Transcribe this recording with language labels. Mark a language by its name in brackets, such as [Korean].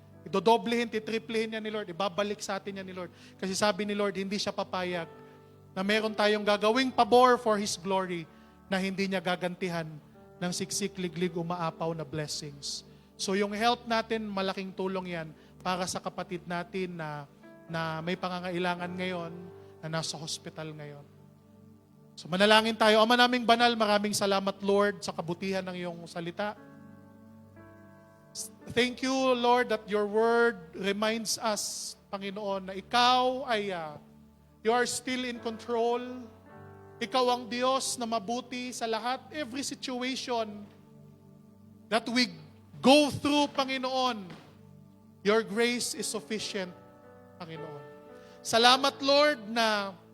[Filipino] Idodoblehin, titriplihin yan ni Lord. Ibabalik sa atin yan ni Lord. Kasi sabi ni Lord, hindi siya papayag na meron tayong gagawing pabor [English] for His glory [Filipino] na hindi niya gagantihan ng siksik, liglig, umaapaw na blessings. So yung help natin, malaking tulong yan para sa kapatid natin na may pangangailangan ngayon, na nasa hospital ngayon. So manalangin tayo. Ama naming banal, maraming salamat Lord sa kabutihan ng iyong salita. [English] Thank you Lord that your word reminds us, Panginoon, [Filipino] na ikaw ay [English] you are still in control. [Filipino] Ikaw ang Diyos na mabuti sa lahat. [English] Every situation that we go through, Panginoon, your grace is sufficient, Panginoon. [Filipino] Salamat, [English] Lord, na